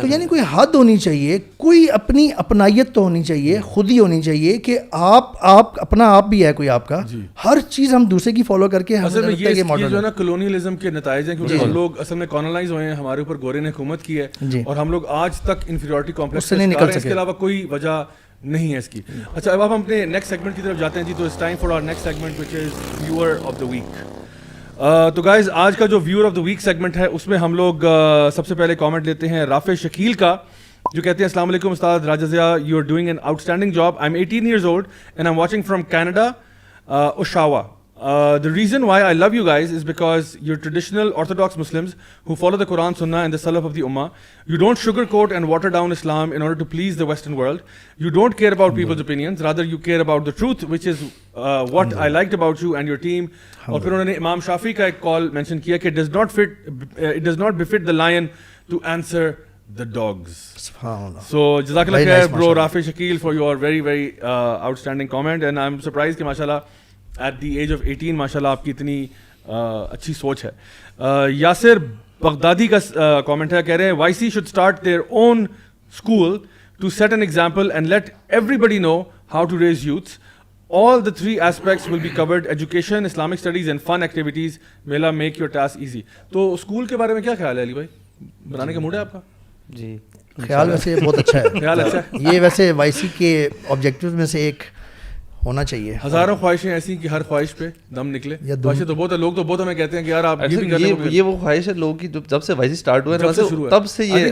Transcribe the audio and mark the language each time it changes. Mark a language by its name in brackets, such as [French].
[Urdu] تو یعنی کوئی حد ہونی چاہیے, کوئی اپنی اپنائیت تو ہونی چاہیے, خود ہی ہونی چاہیے کہ آپ اپنا آپ بھی ہے کوئی آپ کا, ہر چیز ہم دوسرے کی فالو کر کے. اصل میں یہ جو ہے نا کلونیلزم کے نتائج ہیں, کیونکہ ہم لوگ اصل میں کالونائز ہوئے ہیں, ہمارے اوپر گورے نے حکومت کی ہے, اور ہم لوگ آج تک انفیریورٹی کمپلیکس سے نکل سکے, اس کے علاوہ کوئی وجہ نہیں ہے اس کی. اچھا, اب ہم اپنے نیکسٹ سیگمنٹ کی طرف جاتے ہیں جی. [English] تو it's time for our next segment which is viewer of the week. [Urdu] تو گائز آج کا جو viewer of the week segment ہے اس میں ہم لوگ سب سے پہلے کامنٹ لیتے ہیں رافع شکیل کا, جو کہتے ہیں السلام علیکم استاد راجہ Zia, [English] You are doing an outstanding job. I am 18 years old and I'm watching from Canada, Oshawa. The reason why I love you guys is because you're traditional Orthodox Muslims who follow the Quran, Sunnah and the Salaf of the Ummah. You don't sugarcoat and water down Islam in order to please the Western world. You don't care about people's opinions, rather you care about the truth, which is what I liked about you and your team. [Urdu] اور پھر انہوں نے امام شافعی کا ایک کال mention کیا کہ [English] it does not befit the lion to answer the dogs. So jazakallah khair bro Rafi Shakil for your very very outstanding comment, and I'm surprised کہ ماشاءاللہ at the age of 18 [Urdu] ماشاءاللہ آپ کی اتنی اچھی سوچ ہے. یاسر بغدادی کا کامنٹ ہے, کہہ رہے ہیں [English] YC should start their own school to set an example and let everybody know how to raise youths. All the three aspects will be covered: education, Islamic studies and fun activities. May Allah make your task easy. [Urdu] تو school کے بارے میں کیا خیال ہے علی بھائی, بنانے کا موڈ ہے آپ کا؟ جی خیال ویسے بہت اچھا ہے, خیال اچھا ہے. یہ ویسے وائی سی کے آبجیکٹیوز میں سے ایک ہونا چاہیے. ہزاروں خواہشیں ایسی کہ ہر خواہش پہ دم نکلے. خواہشیں تو بہت ہے, لوگ تو بہت ہمیں کہتے ہیں کہ یار آپ یہ بھی کر رہے ہیں. یہ وہ خواہش ہے لوگوں کی جب سے وائسی اسٹارٹ ہوا ہے, تب سے یہ